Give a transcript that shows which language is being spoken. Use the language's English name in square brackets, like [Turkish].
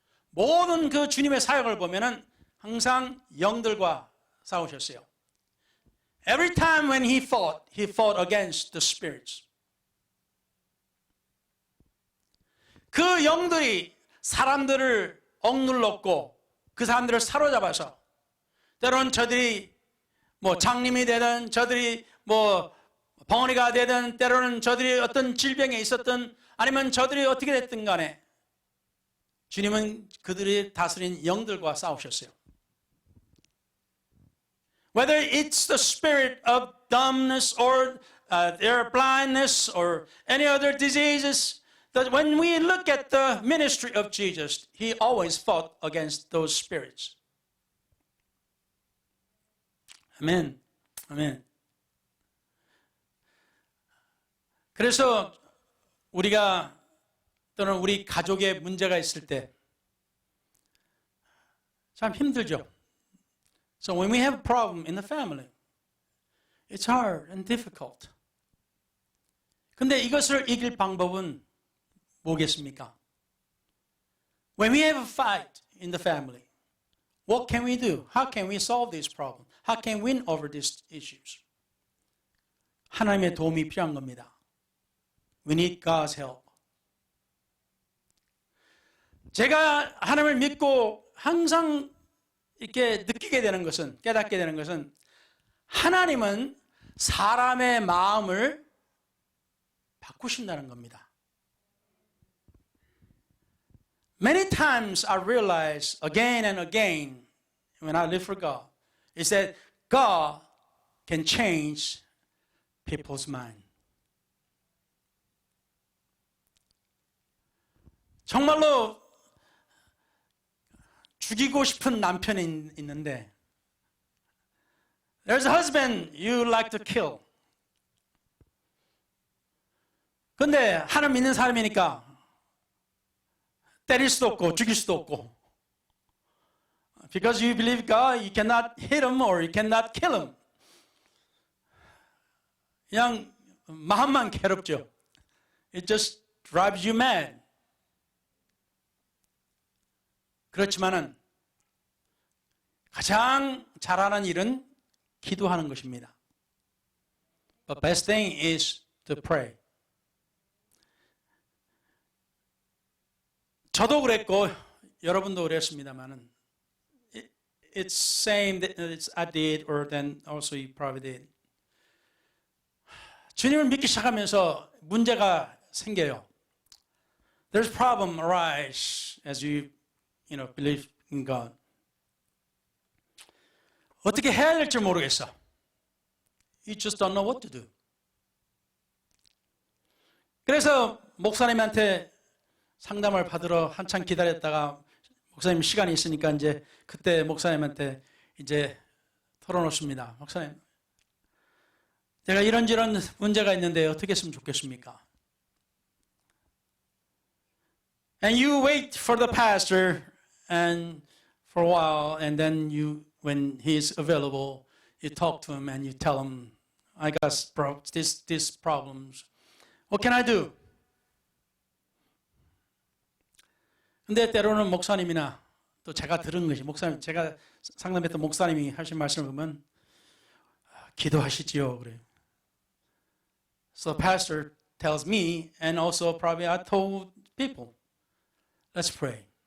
[Korean] 모든 그 주님의 사역을 보면은 항상 영들과 싸우셨어요. [English] Every time when He fought against the spirits. [Korean] 그 영들이 사람들을 억눌렀고 그 사람들을 사로잡아서 때로는 저들이 뭐 장님이 되든 저들이 뭐 벙어리가 되든 때로는 저들이 어떤 질병에 있었든 아니면 저들이 어떻게 됐든 간에 주님은 그들이 다스린 영들과 싸우셨어요. [English] Whether it's the spirit of dumbness or their blindness or any other diseases, that when we look at the ministry of Jesus, He always fought against those spirits. [Korean] 아멘. 아멘. 그래서 우리가 또는 우리 가족에 문제가 있을 때 참 힘들죠. [English] So when we have a problem in the family, it's hard and difficult. [Korean] 근데 이것을 이길 방법은 뭐겠습니까? [English] When we have a fight in the family, what can we do? How can we solve this problem? How can we win over these issues? [Korean] 하나님의 도움이 필요한 겁니다. [English] We need God's help. [Korean] 제가 하나님을 믿고 항상 이렇게 느끼게 되는 것은, 깨닫게 되는 것은 하나님은 사람의 마음을 바꾸신다는 겁니다. [English] Many times I realize again and again when I live for God is that God can change people's mind. [Korean] 정말로 죽이고 싶은 남편이 있는데 [English] There's a husband you like to kill. [Korean] 근데 하나님 믿는 사람이니까 때릴 수도 없고 [English] 죽일 수도 없고 Because you believe God, you cannot hit him or you cannot kill him. [Korean] 그냥 마음만 괴롭죠. [English] It just drives you mad. [Korean] 그렇지만은 가장 잘하는 일은 기도하는 것입니다. [English] But best thing is to pray. [Korean] 저도 그랬고 여러분도 그랬습니다만은 [English] it's same that I did or then also you probably did. [Korean] 주님을 믿기 시작하면서 문제가 생겨요. [English] There's problem arise as you believe in God. [Korean] 어떻게 해야 될지 모르겠어. [English] You just don't know what to do. [Korean] 그래서 목사님한테 상담을 받으러 한참 기다렸다가 목사님 시간이 있으니까 이제 그때 목사님한테 이제 털어놓습니다. 목사님, 제가 이런저런 문제가 있는데 어떻게 했으면 좋겠습니까? [English] And you wait for the pastor and for a while, and then when he's available, you talk to him and you tell him, I got these problems. What can I do? [Korean] 근데 때로는 목사님이나 또 제가 들은 것이 제가 상담했던 목사님이 하신 말씀을 보면 기도하시지요 그래요. [English] So the pastor tells me, and also probably I told people, let's pray.